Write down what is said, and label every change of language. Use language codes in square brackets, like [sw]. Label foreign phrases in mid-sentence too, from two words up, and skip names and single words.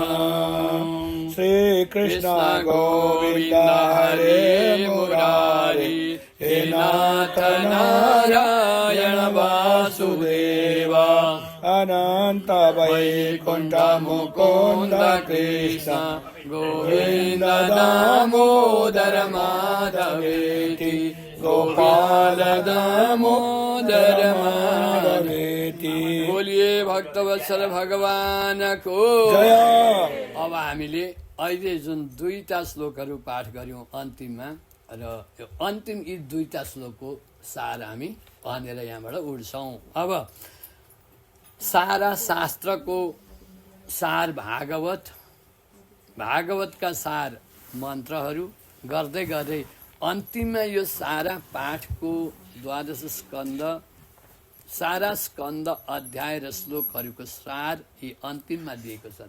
[sa] श्रीकृष्ण गोविन्द हरे मुरारी हे नाथ नारायण वासुदेव अनंत वैकुंठ मुकुंद कृष्ण गोविंद दामोदर माधवेति गोपाल दामोदर माधवेति। [hi] बोलिए भक्तवत्सल भगवान को जय। [ne] अब हामीले अहिले जुन दुईटा श्लोकहरू पाठ गर्यौं अन्तिममा, र यो अन्तिम यी दुईटा श्लोकको सार हामी भनेर यहाँबाट उड्छौं। अब सारा शास्त्रको सार भागवत, भागवतका सार मन्त्रहरू गर्दै गर्दै अन्तिममा यो सारा पाठको द्वादश स्कन्द, सारा स्कन्द अध्याय र श्लोकहरूको सार यी अन्तिममा दिएको छ।